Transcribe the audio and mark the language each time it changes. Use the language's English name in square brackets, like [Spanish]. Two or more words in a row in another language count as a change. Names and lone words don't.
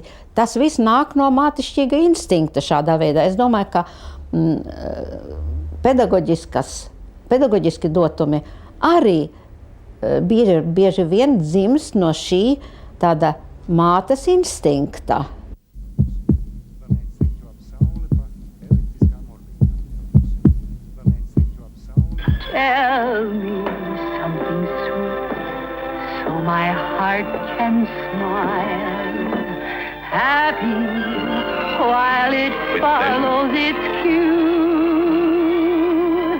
[Latvian] Tas viss nāk no mātišķīga instinkta šādā veidā. Es domāju, ka pedagoģiski dotumi arī bieži vien dzimst no šī tāda mātes instinkta. [English] Tell me something sweet, so my heart can smile, happy while it follows its cue.